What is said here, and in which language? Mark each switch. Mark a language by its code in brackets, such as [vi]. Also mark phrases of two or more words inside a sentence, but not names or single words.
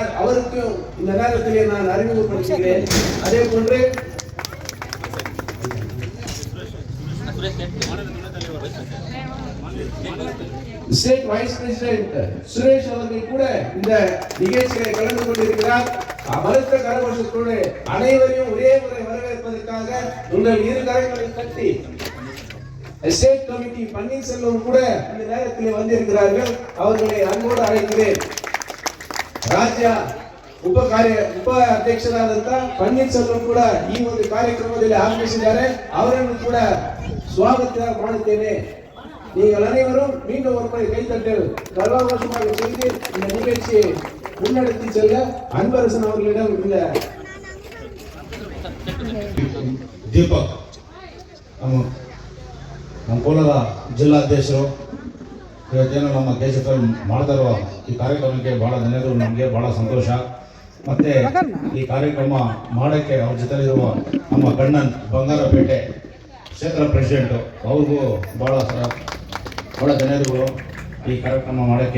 [ta] அவருக்கும் இந்த நேரத்திலே நான் அறிமுகப்படுத்துகிறேன். அதே போன்று [en] State Vice President [ta] சுரேஷ் அவர்கள் கூட இந்த நிகழ்ச்சியை கலந்து கொண்டிருக்கிறார். பலத்த கரகோஷத்தோடு அனைவரையும் ஒரே முறை வரவேற்பதற்காக உங்கள் இரு கரங்களை தட்டி [en] State Committee [ta] பன்னீர்செல்வம் கூட இந்த நேரத்தில் வந்திருக்கிறார்கள். அவர்களை அன்போடு அழைக்கிறேன். [kn] ರಾಜ್ಯ ಉಪ ಅಧ್ಯಕ್ಷರಾದಂತ ಪನ್ನೀರ್ಸೆಲ್ವಂ ಕೂಡ ಈ ಒಂದು ಕಾರ್ಯಕ್ರಮದಲ್ಲಿ ಆಗಮಿಸಿದ್ದಾರೆ. ಅವರನ್ನು ಕೂಡ ಸ್ವಾಗತ ಮಾಡುತ್ತೇನೆ. [ta] நீங்கள் அனைவரும் மீண்டும் ஒரு முறை கைத்தட்டல் கர்வாகோஷமாக செய்து இந்த நிகழ்ச்சியை முன்னெடுத்து செல்ல அன்பரசன் அவர்களிடம் இந்த [kn] ದೀಪಕ್ ನಮ್ಮ ಕೋಲಾರ ಜಿಲ್ಲಾಧ್ಯಕ್ಷರು ಇವತ್ತೇನು ನಮ್ಮ ಕೇಶದಲ್ಲಿ ಮಾಡ್ತಾ ಇರುವ ಈ ಕಾರ್ಯಕ್ರಮಕ್ಕೆ ಭಾಳ ಧನ್ಯವಾದಗಳು. ನಮಗೆ ಭಾಳ ಸಂತೋಷ. ಮತ್ತು ಈ ಕಾರ್ಯಕ್ರಮ ಮಾಡೋಕ್ಕೆ ಅವ್ರ ಜೊತೆಲಿರುವ ನಮ್ಮ ಕಣ್ಣನ್ ಬಂಗಾರಪೇಟೆ ಕ್ಷೇತ್ರ ಪ್ರೆಸಿಡೆಂಟು ಅವ್ರಿಗೂ ಭಾಳ ಧನ್ಯವಾದಗಳು ಈ ಕಾರ್ಯಕ್ರಮ ಮಾಡೋಕ್ಕೆ.